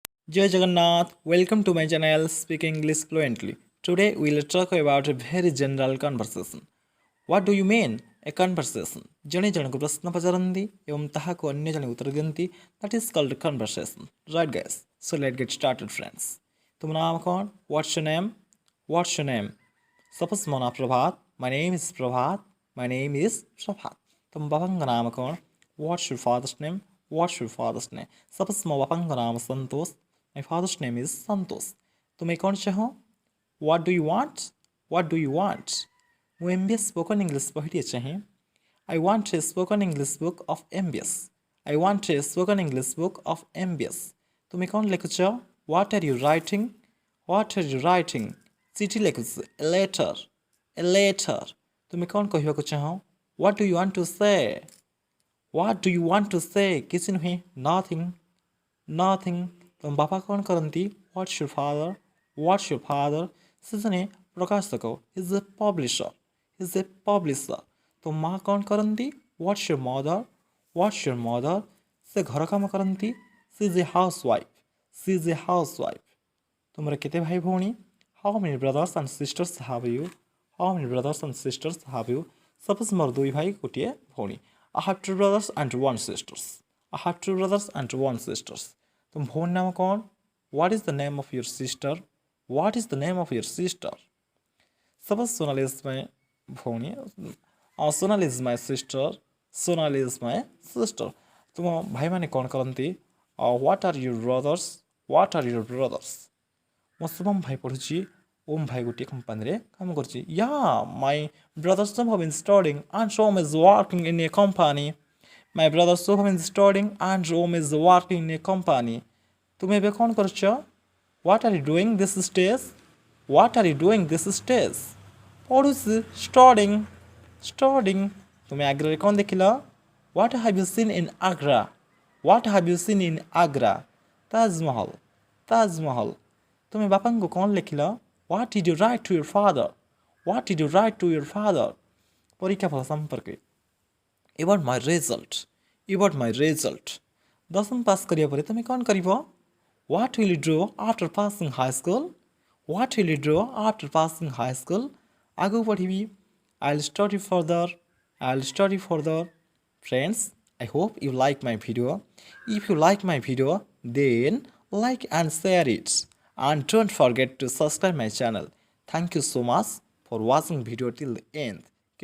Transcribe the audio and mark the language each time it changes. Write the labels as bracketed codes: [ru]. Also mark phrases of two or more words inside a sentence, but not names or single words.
[en] Jai Jagannath, welcome to my channel Speak English Fluently. Today we will talk about a very general conversation. What do you mean a conversation? [or] ଜଣେ ଜଣକୁ ପ୍ରଶ୍ନ ପଚାରନ୍ତି ଏବଂ ତାହାକୁ ଅନ୍ୟ ଜଣେ ଉତ୍ତର ଦିଅନ୍ତି. [en] That is called a conversation. Right guys? So let's get started friends. [or] ତୁମ ନାମ କ'ଣ? [en] What's your name? What's your name? [or] Suppose ମୋ ନାଁ ପ୍ରଭାତ. [en] My name is ପ୍ରଭାତ. My name is ପ୍ରଭାତ. [or] ତୁମ ବାପାଙ୍କ ନାମ କ'ଣ? [en] What's your father's name? What's your father's name? [or] Suppose ମୋ ବାପାଙ୍କ ନାମ ସନ୍ତୋଷ. [en] My father's name is Santosh. [or] ତୁମେ କ'ଣ ଚାହଁ? [en] What do you want? What do you want? [or] ମୁଁ MBS [en] spoken English [or] ବହିଟିଏ ଚାହେଁ. [en] I want a spoken English book of MBS. I want a spoken English book of MBS. [or] ତୁମେ କ'ଣ ଲେଖୁଛ? [en] What are you writing? What are you writing? [or] ଚିଠି ଲେଖୁଛ. [en] A letter. A letter. [or] ତୁମେ କ'ଣ କହିବାକୁ ଚାହଁ? [en] What do you want to say? What do you want to say? [or] କିଛି ନୁହେଁ. [en] Nothing. Nothing. [or] ତୁମ ବାପା କ'ଣ କରନ୍ତି? [en] What's your father? What's your father? [or] ସେ ଜଣେ ପ୍ରକାଶକ. [en] Is a publisher. Is a publisher. [or] ତୁମ ମା କ'ଣ କରନ୍ତି? [en] What's your mother? What's your mother? [or] ସେ ଘର କାମ କରନ୍ତି. [en] She is a housewife. She is a housewife. [or] ତୁମର କେତେ ଭାଇ ଭଉଣୀ? [en] How many brothers and sisters have you? How many brothers and sisters have you? [or] Suppose ମୋର ଦୁଇ ଭାଇ ଗୋଟିଏ ଭଉଣୀ. [en] I have two brothers and one sisters. I have two brothers and one sisters. [or] ତୁମ ଭଉଣୀ ନାମ କ'ଣ? [en] What is the name of your sister? What is the name of your sister? Suppose Sonali is my ଭଉଣୀ. Sonali is my sister. Sonali is my sister. [or] ତୁମ ଭାଇମାନେ କ'ଣ କରନ୍ତି? [en] What are your brothers? What are your brothers? [or] ମୋ ଶୁଭମ ଭାଇ ପଢ଼ୁଛି. ଓମ୍ ଭାଇ ଗୋଟିଏ କମ୍ପାନୀରେ କାମ କରୁଛି. [en] Yeah, my brother Shubham is studying and Om is working in a company. My brother Shubham is studying and Om is working in a company. [or] ତୁମେ ଏବେ କ'ଣ କରୁଛ? [en] What are you doing this days? What are you doing this days? ପଢ଼ୁଛି. Studying. Studying. [or] ତୁମେ ଆଗ୍ରାରେ କ'ଣ ଦେଖିଲ? [en] What have you seen in Agra? What have you seen in Agra? [or] ତାଜମହଲ. ତାଜମହଲ. ତୁମେ ବାପାଙ୍କୁ କ'ଣ ଲେଖିଲ? [en] What did you write to your father? What did you write to your father? [or] ପରୀକ୍ଷା ଫଳ ସମ୍ପର୍କେ. [en] About my result. About my result. [or] ଦଶମ ପାସ୍ କରିବା ପରେ ତୁମେ କ'ଣ କରିବ? [en] What will you do after passing high school? What will you do after passing high school? [or] ଆଗକୁ ପଢ଼ିବି. [en] I'll study further. I'll study further. Friends, I hope you like my video. If you like my video, then like and share it. And don't forget to subscribe my channel. Thank you so much for watching video till the end.